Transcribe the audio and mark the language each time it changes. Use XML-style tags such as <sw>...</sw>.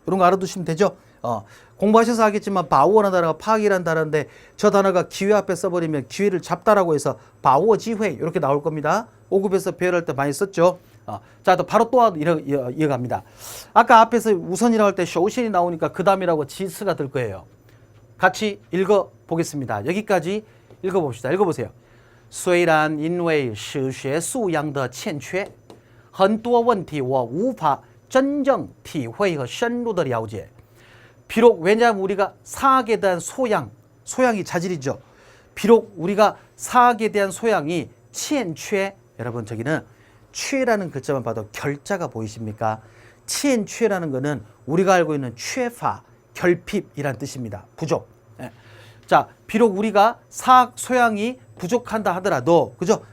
<ko>이런 거 알아두시면 되죠. 공부하셔서 하겠지만 파워라는 단어가 파악이라는 단어인데 저 단어가 기회 앞에 써버리면 기회를 잡다라고 해서 파워 지회 이렇게 나올 겁니다. 5급에서 배열할 때 많이 썼죠. 자, 또 바로 또 이어갑니다. 아까 앞에서 우선이라고 할 때 쇼신이 나오니까 그 다음이라고 지스가 될 거예요. 같이 읽어보겠습니다. 여기까지 읽어봅시다. 읽어보세요.</ko> <zh>虽然因为史学素养的欠缺很多问题我无法真正体会和深入的了解</zh> <ko>비록 왜냐하면 우리가 사학에 대한 소양이 자질이죠. 비록 우리가 사학에 대한 소양이 欠缺 여러분 저기는缺라는 글자만 봐도 결자가 보이십니까? 欠缺라는 거는 우리가 알고 있는 缺乏 결핍이란 뜻입니다. 부족. 예. 자, 비록 우리가 사학 소양이 부족한다 하더라도 그죠?</ko>